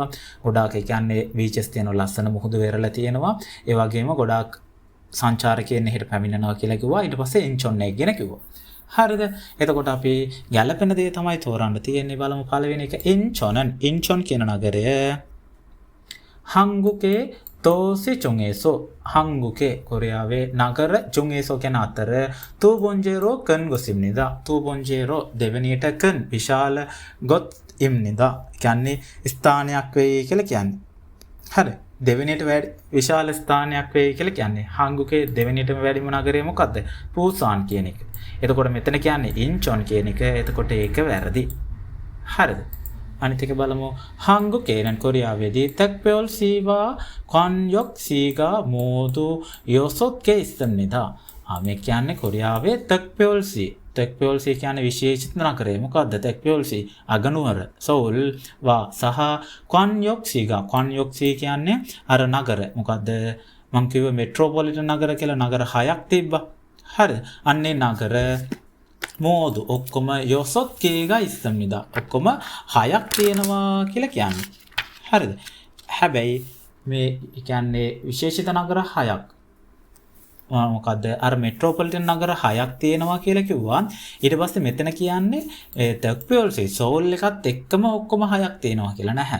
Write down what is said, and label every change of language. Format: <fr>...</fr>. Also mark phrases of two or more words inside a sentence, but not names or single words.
<si>ගොඩාක් ඒ කියන්නේ බීචස් තියෙනවා, ලස්සන මුහුදු වෙරළ තියෙනවා. ඒ වගේම ගොඩාක් සංචාරකයන් එහෙට පැමිණෙනවා කියලා කිව්වා. ඊට පස්සේ ඉන්චොන් එක ගැන කිව්වා. හරිද? එතකොට අපි ගැළපෙන දේ තමයි තෝරන්න තියෙන්නේ. බලමු පළවෙනි එක ඉන්චොන් කියන නගරය</si> <ko>한국의 도시 중에서 한국의</ko> <si>කොරියාවේ නගර 중에서 කියන අතර</si> <ko>두 번째로 큰 곳입니다. 두 번째로 දෙවෙනියට 큰 විශාල 곳입니다.</ko> <si>කියන්නේ ස්ථානයක් වෙයි කියලා කියන්නේ. හරි. දෙවෙනියට විශාල ස්ථානයක් වෙයි කියලා කියන්නේ. 한국의 දෙවෙනියටම වැඩිම නගරය මොකද්ද? පූසාන් කියන එක. එතකොට මෙතන කියන්නේ ඉන්චොන් කියන එක. එතකොට ඒක වැරදි. හරිද? අනිත් එක බලමු.</si> <ko>한국에는 කොරියාවේදී 특별 시와 관역 시가 모두 6개 있습니다.</ko> <si>මේ කියන්නේ කොරියාවේ</si> <ko>특별 시</ko> <si>කියන්නේ විශේෂිත නගරය. මොකද්ද</si> <ko>특별 시?</ko> <si>අගනුවර 서울 වා සහ</si> <ko>관역 시가</ko> <si>කියන්නේ අර නගර. මොකද්ද? මං කිව්ව මෙට්‍රොපොලිටන් නගර කියලා නගර 6ක් තිබ්බා. හරිද? අන්නේ නගර 모두 ඔක්කොම</si> <ko>6개가 있습니다.</ko> <si>ඔක්කොම 6ක් තියෙනවා කියලා කියන්නේ. හරිද? හැබැයි මේ කියන්නේ විශේෂිත නගර 6ක්. මොකද්ද? අර මෙට්‍රොපොලිටන් නගර 6ක් තියෙනවා කියලා කිව්වා. ඊට පස්සේ මෙතන කියන්නේ තක්පියල්සි සෝල් එකත් එක්කම ඔක්කොම 6ක් තියෙනවා කියලා නැහැ.</si>